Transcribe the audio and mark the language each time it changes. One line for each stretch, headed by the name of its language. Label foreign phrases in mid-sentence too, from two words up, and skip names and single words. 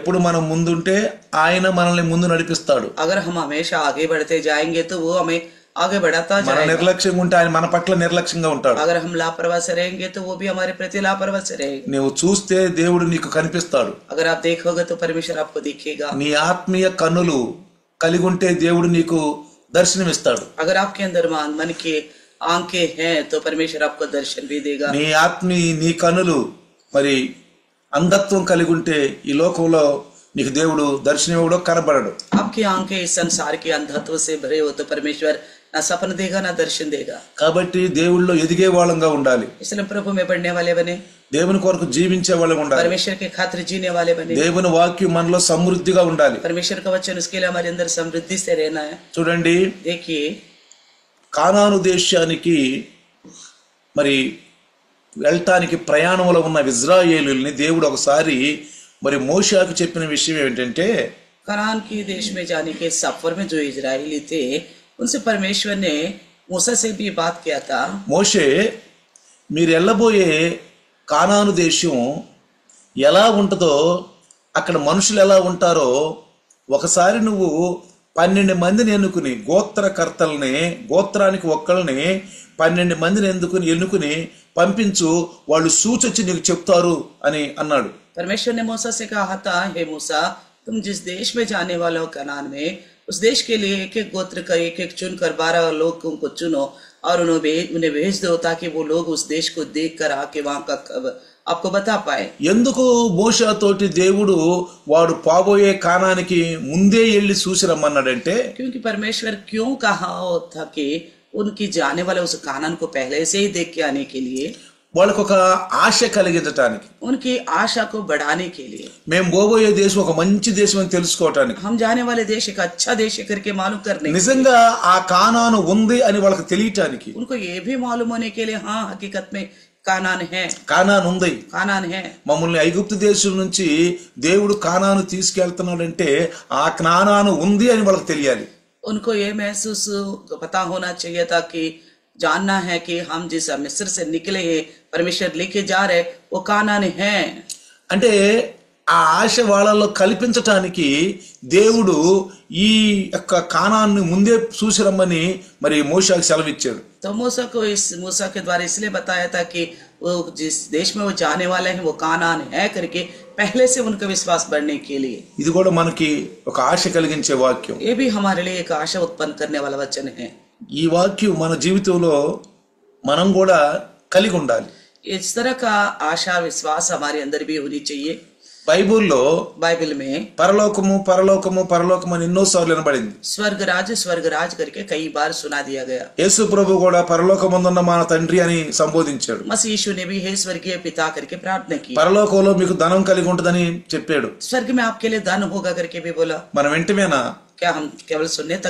Telugu: ఎప్పుడు మనం ముందుంటే ఆయన మనల్ని ముందు నడిపిస్తాడు.
Hindi: अगर हम हमेशा आगे बढ़ते जाएंगे तो वो हमें आगे बढ़ाता
Telugu: మన
Hindi: जाएगा।
Telugu: నిర్లక్ష్యంగా ఉంటే ఆయన మన పట్ల నిర్లక్ష్యంగా ఉంటాడు.
Hindi: अगर हम लापरवाही से रहेंगे तो वो भी हमारे प्रति लापरवाही से रहेगा।
Telugu: నువ్వు చూస్తే దేవుడు నీకు కనిపిస్తాడు.
Hindi: अगर आप देखोगे तो परमेश्वर आपको दिखेगा।
Telugu: నీ ఆత్మీయ కన్నులు కలిగి ఉంటే దేవుడు నీకు దర్శనమిస్తాడు.
Hindi: अगर आपके अंदर मन के आंखें हैं तो परमेश्वर आपको दर्शन भी देगा।
Telugu: నీ కన్నులు మరి అంధత్వం కలిగి ఉంటే ఈ లోకంలో నీకు దేవుడు దర్శనం ఇవ్వడో కనబడడు.
Hindi: आपकी आंखें इस संसार के अंधत्व से भरे हो तो परमेश्वर ना सपन देगा ना दर्शन देगा।
Telugu: కాబట్టి దేవుళ్ళో ఎదిగే వాళ్ళంగా ఉండాలి.
Hindi: इसलिए प्रभु में बढ़ने वाले बने,
Telugu: దేవుని కొరకు జీవించే వాళ్ళం ఉండాలి.
Hindi: परमेश्वर के खातिर जीने वाले बने।
Telugu: దేవుని వాక్యం మనలో సమృద్ధిగా ఉండాలి.
Hindi: परमेश्वर का वचन उसके लिए हमारे अंदर समृद्धि से रहना है।
Telugu: చూడండి,
Hindi: देखिए
Telugu: కానాను దేశానికి మరి వెళ్ళటానికి ప్రయాణంలో ఉన్న ఇజ్రాయేలుల్ని దేవుడు ఒకసారి మరి మోషేకు చెప్పిన విషయం ఏంటంటే,
Hindi: कनान के देश में जाने के सफर में जो इजरायली थे उनसे परमेश्वर ने मूसा से भी बात किया था।
Telugu: మోషే, మీరు వెళ్ళబోయే కానాను దేశం ఎలా ఉంటుందో, అక్కడ మనుషులు ఎలా ఉంటారో ఒకసారి నువ్వు 12 మందిని ఎన్నుకుని గోత్రకర్తల్ని, గోత్రానికి ఒక్కళ్ళని 12 మందిని ఎన్నుకుని పంపించు, వాళ్ళు సూచొచ్చి నీకు చెప్తారు అని అన్నాడు.
Hindi: परमेश्वर ने मूसा से कहा था, हे मूसा, तुम जिस देश में जाने वाले हो कनान में, उस देश के लिए एक एक गोत्र का एक एक चुनकर 12 लोगों को चुनो और उन्हें भेज दो ताकि वो लोग उस देश को देख कर आके वहां का आपको बता पाए।
Telugu: ఎందుకు మోషేతోటి దేవుడు వాడు పాబోయే కానానికి ముందే వెళ్ళి చూసి రమ్మన్నాడంటే,
Hindi: क्योंकि परमेश्वर क्यों कहा था कि उनकी जाने वाले उस कानान को पहले से ही देख के आने के लिए,
Telugu: వాళ్ళకు ఒక ఆశ కలిగించటానికి,
Hindi: उनकी आशा को बढ़ाने के लिए,
Telugu: మేము పోబోయే దేశం ఒక మంచి దేశం అని తెలుసుకోవటానికి,
Hindi: हम जाने वाले देश एक अच्छा देश है करके मालूम करने,
Telugu: నిజంగా ఆ కానాను ఉంది అని వాళ్ళకి తెలియటానికి,
Hindi: उनको ये भी मालूम होने के लिए हाँ हकीकत में कानान है,
Telugu: కానాను ఉంది.
Hindi: कानान है।
Telugu: మమ్మల్ని ఐగుప్తు దేశం నుంచి దేవుడు కానాను తీసుకెళ్తున్నాడంటే ఆ కానాను ఉంది అని వాళ్ళకి తెలియాలి.
Hindi: उनको ये महसूस पता होना चाहिए था कि जानना है कि हम जिस मिस्र से निकले हैं परमेश्वर लेके जा रहे वो कानान है।
Telugu: అంటే ఆ ఆశ వాళ్ళలో కల్పించటానికి దేవుడు ఈ యొక్క కానాన్ని ముందే చూసి రమ్మని మరి మోషేకి సెలవిచ్చాడు.
Hindi: तो मूसा के द्वारा इसलिए बताया था कि वो जिस देश में वो जाने वाले हैं वो कानान है करके पहले से उनका विश्वास बढ़ने के लिए.
Telugu: ఇది కూడా మనకి ఒక ఆశ కలిగించే వాక్యం.
Hindi: ये भी हमारे लिए एक आशा उत्पन्न करने वाला वचन है.
Telugu: ఈ వాక్యం మన జీవితంలో మనం కూడా కలిగి ఉండాలి.
Hindi: इस तरह का आशा विश्वास हमारे अंदर भी होनी चाहिए.
Telugu: బైబిల్లో
Hindi: बाइबल में
Telugu: పరలోకము పరలోకము పరలోకము అని ఎన్నోసార్లు వినబడింది.
Hindi: स्वर्ग राज करके कई बार सुना दिया गया.
Telugu: యేసు ప్రభు కూడా పరలోకమందున్న మన తండ్రి అని సంబోధించాడు.
Hindi: मसीह यीशु ने भी हे स्वर्गीय पिता करके प्रार्थना की.
Telugu: పరలోకంలో మీకు ధనం కలిగి ఉంటుందని చెప్పాడు.
Hindi: स्वर्ग में आपके लिए धन होगा करके भी बोला.
Telugu: మనం వెంటనేనా
Hindi: क्या हम केवल सुनने तक